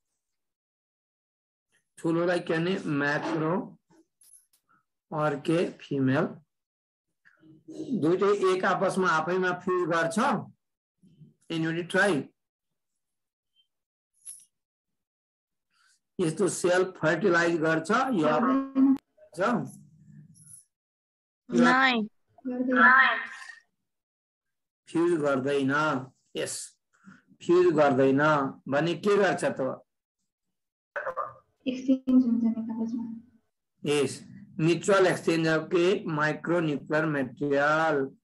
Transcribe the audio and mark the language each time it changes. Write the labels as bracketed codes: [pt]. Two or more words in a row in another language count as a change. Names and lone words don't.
[ne] ठुलोलाई के भने मैक्रो और के फीमेल। दुईटै एक आपसमा आफैमा फ्युज गर्छ। [en] Anybody try. [ne] यस्तो [en] self fertilize [ne] गर्छ यो नहीं फ्युज गर्दैन। यस, फ्युज गर्दैन भने के गर्छ त? एक्सचेन्ज हुन्छ नि कागजमा। [en] Yes, mutual exchange of के micronuclear material।